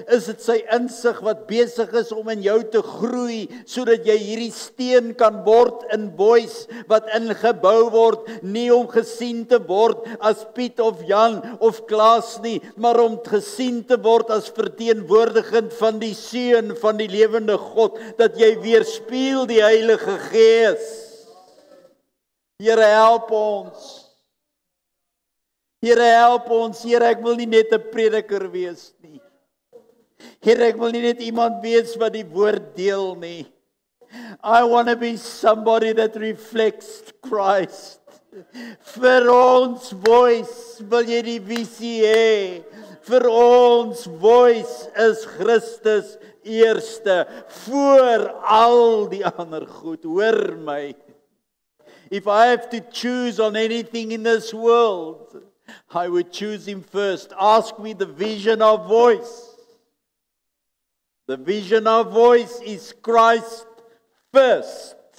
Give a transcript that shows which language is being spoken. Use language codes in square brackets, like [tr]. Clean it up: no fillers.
[af] Is dit sy insig wat besig is om in jou te groei, sodat jy hierdie steen kan word in boys wat ingebou word, nie om gesien te word as Piet of Jan of Klaas nie, maar om gesien te word as verteenwoordigend van die Seun van die lewende God, dat jy weerspieël die Heilige Gees. Here help ons. Here help ons. Here, ek wil nie net 'n prediker wees nie. Here, ek wil nie net iemand wees wat die woord deel nie. [en] I want to be somebody that reflects Christ. [af] Vir ons voice wil jy die visie hê. Vir ons voice is Christus eerste voor al die ander goed. Hoor my. [en] If I have to choose on anything in this world, I would choose Him first. Ask me the vision of voice. The vision of voice is Christ first.